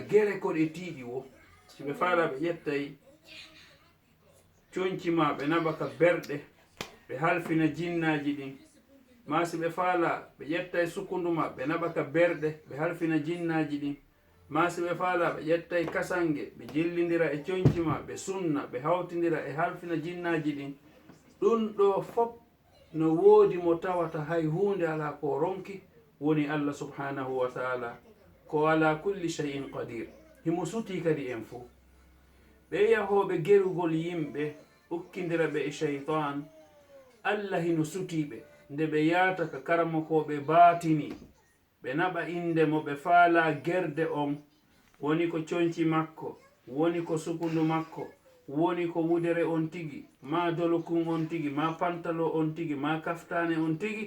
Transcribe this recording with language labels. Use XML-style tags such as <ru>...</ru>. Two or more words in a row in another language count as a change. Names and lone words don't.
<ff>gere ko ɗe tiiɗi wo si ɓe faala ɓe ƴettay coñci ma ɓe naɓaka berɗe ɓe halfina jinnaji ɗin, ma si ɓe faala ɓe ƴettay sukundu ma ɓe naɓaka berɗe ɓe halfina jinnaji ɗin, ma si ɓe faala ɓe ƴettay kasange ɓe jillidira e coñci ma ɓe sunna ɓe hawtidira e halfina jinnaji ɗin. ɗum ɗo fop no woodi mo tawata hay hunde ala ko ronki woni</ff> <ar>الله سبحانه وتعالى,</ar> <ff>ko</ff> <ar>على كل شيء قدير.</ar> <ff>himo suti kadi en fo ɓe yahoɓe gerugol yimɓe ukkidira ɓe e shaytan, allah hino sutiɓe nde ɓe yata ka karamakoɓe baatini ɓe naɓa inde mo ɓe faala gerde on woni ko coñci makko, woni ko sukundu makko, woni ko wudere on tigi, ma dolokun on tigi, ma pantalo on tigi, ma kaftane on tigi.</ff>